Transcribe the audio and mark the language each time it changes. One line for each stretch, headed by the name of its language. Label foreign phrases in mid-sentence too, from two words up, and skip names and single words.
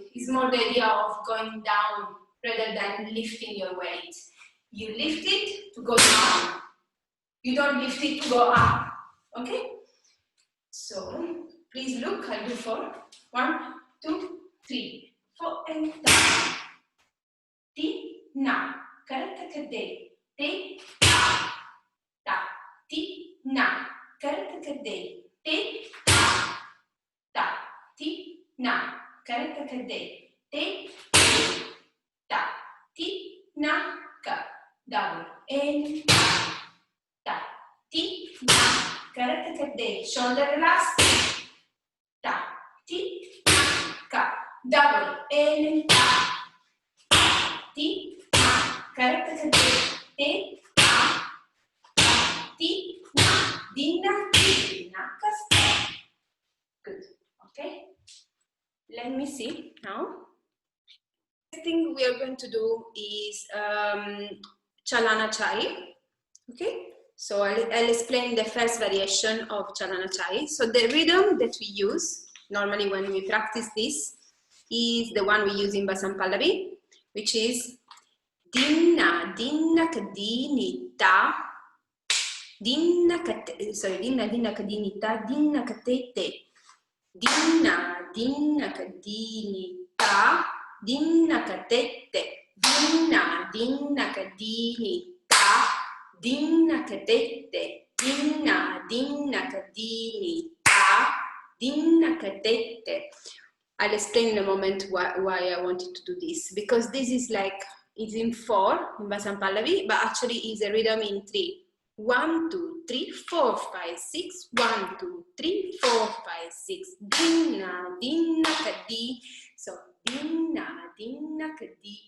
English: It's more the idea of going down rather than lifting your weight. You lift it to go down. You don't lift it to go up, okay? So, please look, I'll do 4. 1, 2, 3, 4, and down. Ti, na, karata kade, te, ta, ta, ti, na, karata kade, te, ta, ta, ti, na, karata kade, te, ta, ti, na, ka, double, and ta, ti, na, karata kade, shoulder relax, ta, ti, na, ka, double, and ta, ti, na, karata kade, te, ta, ti, na, dinna, ti, na, kas. Good, okay? Let me see now. The thing we are going to do is Chalana Chai, okay? So I'll explain the first variation of Chalana Chai. So the rhythm that we use normally when we practice this is the one we use in Basam Pallavi. which is dinna, dinna kadinita, dinna kadinita, dinna katete, dinna, dinna kadinita, dinna katete, dinna, dinna kadinita, dinna katete, dinna, dinna kadinita, dinna katete. I'll explain in a moment why I wanted to do this, because this is like, it's in 4 in Basam Pallavi, but actually is a rhythm in 3. 1, 2, 3, 4, 5, 6. 1, 2, 3, 4, 5, 6. Dinna, dinna, kadi. So dinna, dinna, kadi.